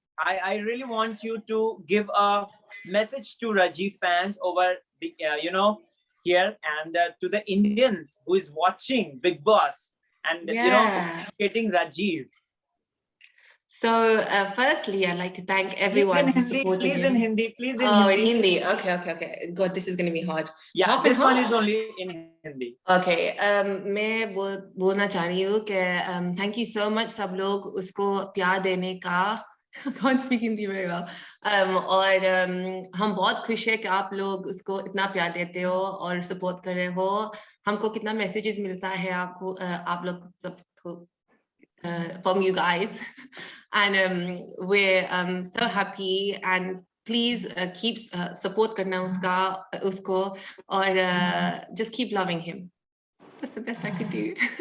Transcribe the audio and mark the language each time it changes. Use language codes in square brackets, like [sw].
[en] I really want you to give a message to Rajiv fans over the here, and to the Indians who is watching Bigg Boss and getting Rajiv. So firstly, I'd like to thank everyone who supported him. Please in Hindi. Oh, in Hindi. Okay. God, this is going to be hard. Yeah, this one is only in Hindi. Okay. [hi] मैं बोलना चाह रही हूँ कि [en] thank you so much [hi] सब लोग उसको प्यार देने का. [en] I can't speak Hindi very well. [hi] और हम बहुत खुश है कि आप लोग उसको इतना प्यार देते हो और सपोर्ट कर रहे हो. हमको कितना मैसेजेस मिलता है आप लोग सबको [en] from you guys, and we're so happy, and please keep support [hi] karna usko [en] or just keep loving him. That's the best I could do.